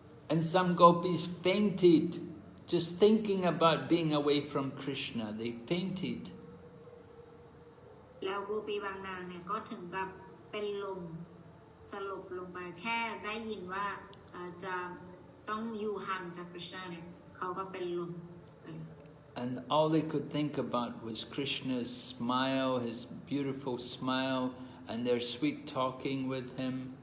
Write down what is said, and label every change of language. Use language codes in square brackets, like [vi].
[en] And some gopis fainted just thinking about being away from Krishna. They fainted. [th] แล้วโกปีบางนางเนี่ยก็ถึงกับเป็นลมสลบลงไปแค่ได้ยินว่าจะต้องอยู่ห่างจากคริชนาเนี่ยเขาก็เป็นลม [en] And all they could think about was Krishna's smile, his beautiful smile, and their sweet talking with him.